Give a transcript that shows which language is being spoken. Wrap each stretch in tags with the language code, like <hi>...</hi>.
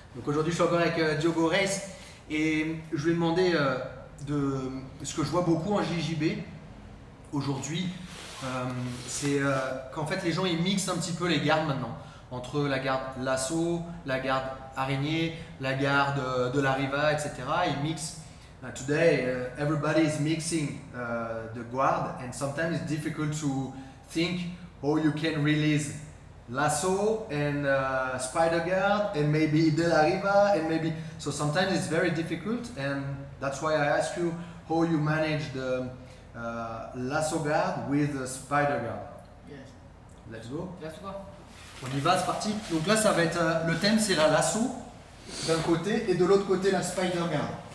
<fr>Donc aujourd'hui je suis encore avec Diogo Reis et je lui ai demandé de ce que je vois beaucoup en JJB aujourd'hui, c'est qu'en fait les gens ils mixent un petit peu les gardes maintenant, entre la garde lasso, la garde araignée, la garde de la riva, etc. Ils mixent.</fr> <en>Today everybody is mixing the guard, and sometimes it's difficult to think how you can release lasso and spider guard and maybe de la riva and maybe, so sometimes it's very difficult, and that's why I ask you how you manage the lasso guard with the spider guard. Yes. Let's go. Let's go.</en> <fr>On y va, c'est parti. Donc là ça va être le thème, c'est la lasso d'un côté et de l'autre côté la spider guard.</fr>